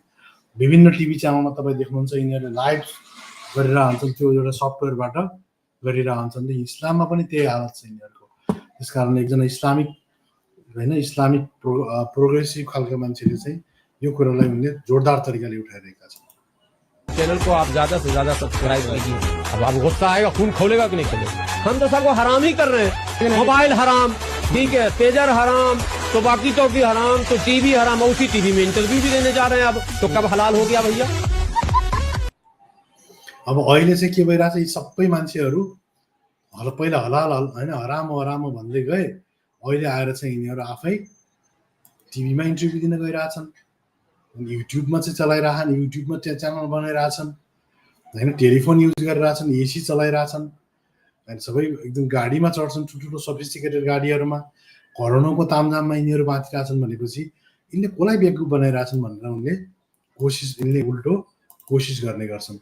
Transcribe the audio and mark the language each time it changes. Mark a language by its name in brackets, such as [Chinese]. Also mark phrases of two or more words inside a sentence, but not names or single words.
[Nepali] विभिन्न टिभी च्यानलमा तपाईँ देख्नुहुन्छ यिनीहरूले लाइभ गरिरहन्छन्, त्यो एउटा सफ्टवेयरबाट गरिरहन्छन्। इस्लाममा पनि त्यही हालत छ यिनीहरूको। त्यसकारण एकजना इस्लामिक होइन इस्लामिक प्रोग्रेसिभ खालका मान्छेले चाहिँ यो कुरालाई उनले जोरदार तरिकाले उठाइरहेका छन्। [Hindi] चैनल को आप ज्यादा से ज्यादा सब्सक्राइब कीजिए। अब आप गुस्सा आएगा, खून खोलेगा कि नहीं खोलेगा? हम तो सबको हराम ही कर रहे हैं। मोबाइल हराम, ठीक है, पेजर हराम, तो बाकी तो भी हराम, तो टीवी हराम। उसी टीवी में इंटरव्यू भी देने जा रहे हैं अब, तो कब हलाल हो गया भैया? [Nepali] अब अहिले चाहिँ के भइरहेछ, यी सबै मान्छेहरू पहिला हलाल होइन हराम भन्दै गए, अहिले आएर चाहिँ यिनीहरू आफै टिभीमा इन्टरभ्यू दिन गइरहेछन्, युट्युबमा चाहिँ चलाइरहेछन्, युट्युबमा च्यानल बनाइरहेछन् होइन, टेलिफोन युज गरिरहेछन्, एसी चलाइरहेछन्, अनि सबै एकदम गाडीमा चढ्छन्, ठुल्ठुलो सफिस्टिकेटेड गाडीहरूमा, करोडौँको तामझाममा यिनीहरू बाँचिरहेछन् भनेपछि यिनले कसलाई बेवकुफ बनाइरहेछन् भनेर यिनले उल्टो कोसिस गर्ने गर्छन्।